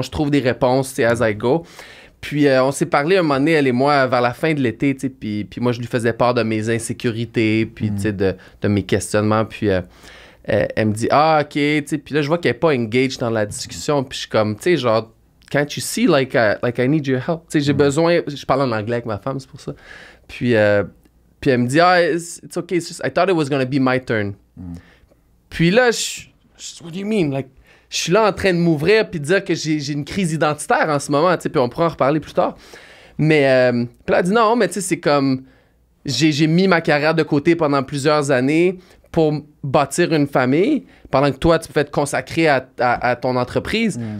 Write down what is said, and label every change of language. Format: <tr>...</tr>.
<fr>Je trouve des réponses, tu sais,</fr> <en>as I go.</en> <fr>Puis on s'est parlé un moment donné, elle et moi, vers la fin de l'été, tu sais, puis moi, je lui faisais part de mes insécurités, puis tu sais, de mes questionnements. Puis elle me dit, ah, OK, tu sais, puis là, je vois qu'elle n'est pas engaged dans la discussion, puis je suis comme, tu sais, genre,</fr> <en>can't you see, like I need your help?</en> <fr>Tu sais, j'ai besoin... Je parle en anglais avec ma femme, c'est pour ça. Puis elle me dit,</fr> <en>it's okay, it's just, I thought it was gonna be my turn.</en> <fr>Puis là,</fr> <en>what do you mean?</en> <fr>Like, je suis là en train de m'ouvrir puis de dire que j'ai une crise identitaire en ce moment, tu sais, puis on pourra en reparler plus tard. Mais puis là, elle dit non, mais tu sais, c'est comme... J'ai mis ma carrière de côté pendant plusieurs années pour bâtir une famille, pendant que toi, tu peux te consacrer à ton entreprise.</fr>